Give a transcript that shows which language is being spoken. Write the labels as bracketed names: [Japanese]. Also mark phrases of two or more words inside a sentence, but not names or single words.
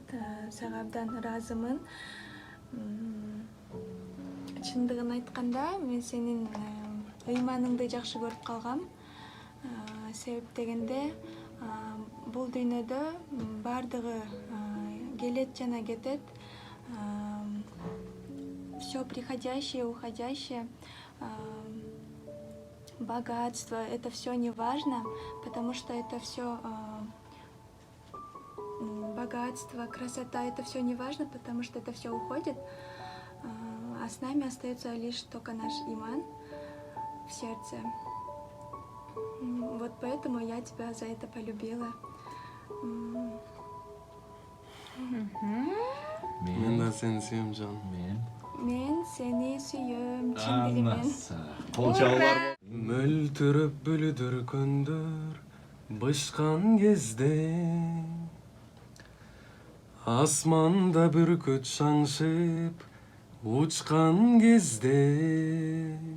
[Kyrgyz] Сага абдан ыраазымын. Чындыгын айтканда, мен сенин ыйманыңды жакшы көрүп калгам. Себеп дегенде, бул дүйнөдө бардыгы келет жана кетет. [Russian] Все приходящее, уходящее, богатство, это все не важно, потому что это все богатство, красота, это все не важно, потому что это все уходит, а с нами остается лишь только наш иман в сердце. Вот поэтому я тебя за это полюбила. [Kyrgyz] Мен да сени сүйөм, жаным. Мен сени сүйөм, чын дилимден. Кол чабуулар. Мөлтүрөп бүлүдүр күндөр бышкан кезде, асманда бүркүт шаңшып учкан кезде,